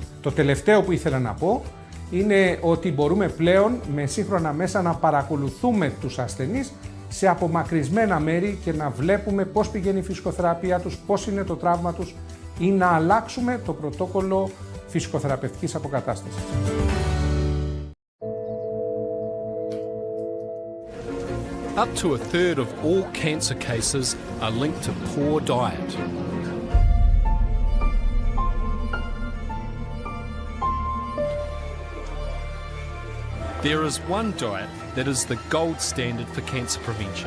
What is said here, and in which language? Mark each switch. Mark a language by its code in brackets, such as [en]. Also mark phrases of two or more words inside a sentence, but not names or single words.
[el] Το τελευταίο που ήθελα να πω είναι ότι μπορούμε πλέον με σύγχρονα μέσα να παρακολουθούμε τους ασθενείς σε απομακρυσμένα μέρη και να βλέπουμε πώς πηγαίνει η φυσικοθεραπεία τους, πώς είναι το τραύμα τους ή να αλλάξουμε το πρωτόκολλο φυσικοθεραπευτικής αποκατάστασης. [en] Up to a third of all cancer cases are linked to poor diet. There is one diet that is the gold standard for cancer prevention.